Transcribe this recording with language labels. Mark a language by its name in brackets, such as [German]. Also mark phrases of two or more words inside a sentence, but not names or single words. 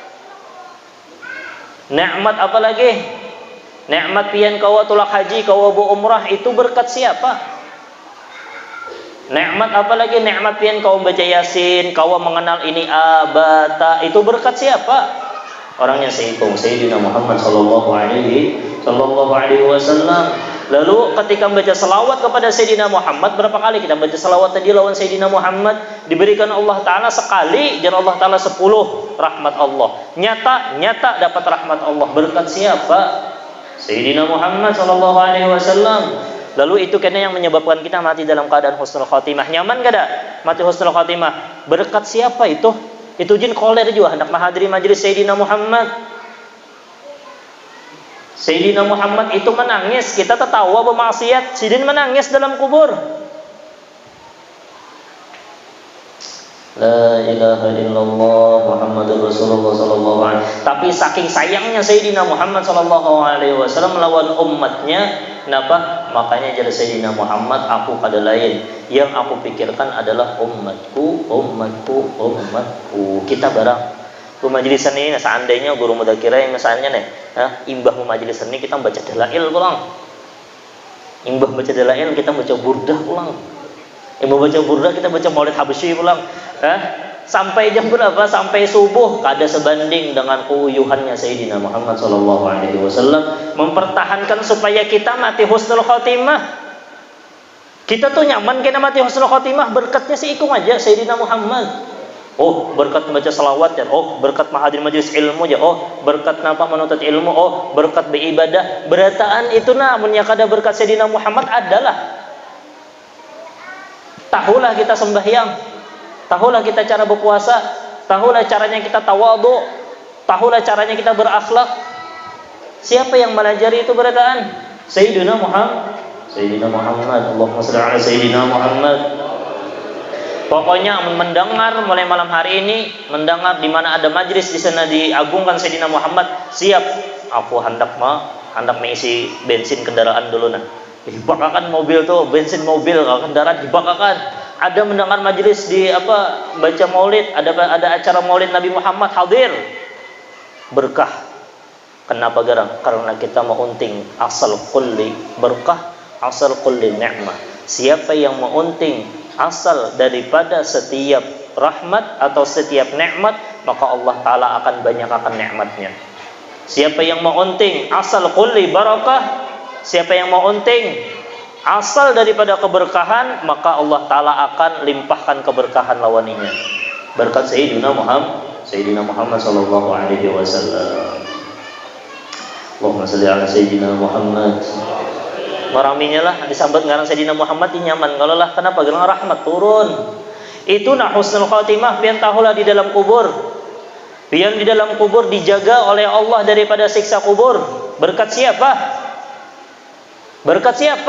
[Banjar] Nikmat apa lagi? Nikmat pian kawa tulak haji, kawa bu umrah, itu berkat siapa? Nikmat apa lagi? Nikmat pian kawa baca yasin, kawa mengenal ini abata, itu berkat siapa? [Indonesian] Orangnya Sayyidina Muhammad [Arabic] صلى الله عليه وسلم. [Indonesian] Lalu ketika membaca selawat kepada Sayyidina Muhammad, berapa kali kita baca selawat tadi lawan Sayyidina Muhammad? Diberikan Allah Ta'ala sekali dan Allah Ta'ala 10 rahmat Allah. Nyata dapat rahmat Allah. Berkat siapa? [Arabic] سيدنا محمد صلى الله عليه وسلم. [Indonesian] Lalu itu kena yang menyebabkan kita mati dalam keadaan [Arabic] حسن الخاتمة. [Banjar] Nyaman kada mati [Arabic] حسن الخاتمة? [Indonesian] Berkat siapa itu? Itu jin koler juga hendak menghadiri majlis Sayyidina Muhammad. Sayyidina Muhammad itu menangis, kita tertawa bermaksiat, Sidin menangis dalam kubur. [Arabic] لا إله إلا الله محمد رسول الله صلى الله عليه وسلم. [Indonesian] Tapi saking sayangnya Sayyidina Muhammad [Arabic] صلى الله عليه وسلم [Indonesian] melawan umatnya, kenapa? Makanya jadi Sayyidina Muhammad, aku kada lain. Yang aku pikirkan adalah umatku, umatku, umatku. [Banjar] Kita barang ke majlisan ini, seandainya guru mudakira yang misalnya nih, imbah majlisan ini kita baca dalail pulang. Imbah baca dalail kita baca burdah pulang. Imbah baca burdah kita baca maulid habsyi pulang. [Indonesian] Sampai jam berapa? Sampai subuh kada sebanding dengan keuyuhannya Sayyidina Muhammad [Arabic] صلى الله عليه وسلم [Indonesian] mempertahankan supaya kita mati [Arabic] حسن الخاتمة. [Banjar] Kita tuh nyaman kena mati [Arabic] حسن الخاتمة [Banjar] berkatnya si ikung aja Sayyidina Muhammad. [Indonesian] Oh, berkat baca salawat ya. Oh, berkat hadir majelis ilmu ya. Oh, berkat napa menuntut ilmu. Oh, berkat beribadah. [Banjar] Berataan itu namun yang kada berkat Sayyidina Muhammad adalah tahulah kita sembahyang. [Indonesian] Tahulah kita cara berpuasa, tahulah caranya kita tawadhu, tahulah caranya kita berakhlak. [Banjar] Siapa yang melajari itu berataan? Sayyidina Muhammad. Sayyidina Muhammad. [Arabic] اللهم صل على سيدنا محمد. [Indonesian] Pokoknya mendengar mulai malam hari ini, mendengar di mana ada majlis di sana diagungkan Sayyidina Muhammad, siap. [Banjar] Aku hendak mengisi bensin kendaraan dulu nah. Dibakakan mobil tuh, bensin mobil, kendaraan dibakakan. [Indonesian] Ada mendengar majelis di baca maulid, ada acara maulid Nabi Muhammad hadir. [Banjar] Berkah. Kenapa garang? [Indonesian] Karena kita mengunting [Arabic] أصل كل بركة, أصل كل نعمة. [Indonesian] Siapa yang mengunting asal daripada setiap rahmat atau setiap nikmat, maka Allah Ta'ala akan banyakkan nikmatnya. Siapa yang mengunting [Arabic] أصل كل بركة, [Indonesian] siapa yang mengunting asal daripada keberkahan, maka Allah Ta'ala akan limpahkan keberkahan lawaninya. Berkat Sayyidina Muhammad [Arabic] صلى الله عليه وسلم. اللهم صل على سيدنا محمد. [Banjar] Maraminya lah disambat ngarang Sayyidina Muhammad ini nyaman. Kalau lah kenapa gelang rahmat turun. Itu nah [Arabic] حسن الخاتمة, [Banjar] pian tahulah di dalam kubur. Pian di dalam kubur dijaga oleh Allah daripada siksa kubur. [Indonesian] Berkat siapa? Berkat siapa?